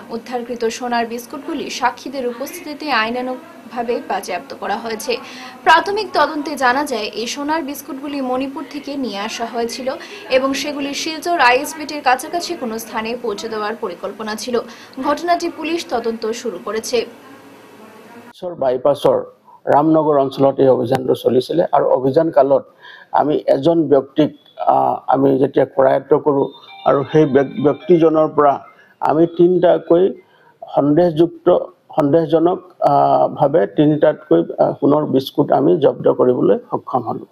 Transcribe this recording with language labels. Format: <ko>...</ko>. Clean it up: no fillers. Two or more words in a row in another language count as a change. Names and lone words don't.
<bn>উদ্ধারকৃত সোনার বিস্কুটগুলি সাক্ষীদের উপস্থিতিতে আইনানুগভাবে বাজেয়াপ্ত করা হয়েছে। প্রাথমিক তদন্তে জানা যায় এই সোনার বিস্কুটগুলি মণিপুর থেকে নিয়ে আসা হয়েছিল এবং সেগুলি শিলচর আইএসবিটির কাছাকাছি কোনো স্থানে পৌঁছে দেওয়ার পরিকল্পনা ছিল। ঘটনাটি পুলিশ তদন্ত শুরু করেছে।</bn> <as>বাইপাছৰ ৰামনগৰ অঞ্চলত এই অভিযানটো চলিছিলে আৰু অভিযান কালত আমি এজন ব্যক্তিক আমি যেতিয়া কৰায়ত্ব কৰোঁ আৰু সেই ব্যক্তিজনৰ পৰা আমি 3টাকৈ সন্দেহজনক ভাৱে 3টাতকৈ সোণৰ বিস্কুট আমি জব্দ কৰিবলৈ সক্ষম হ'লোঁ।</as>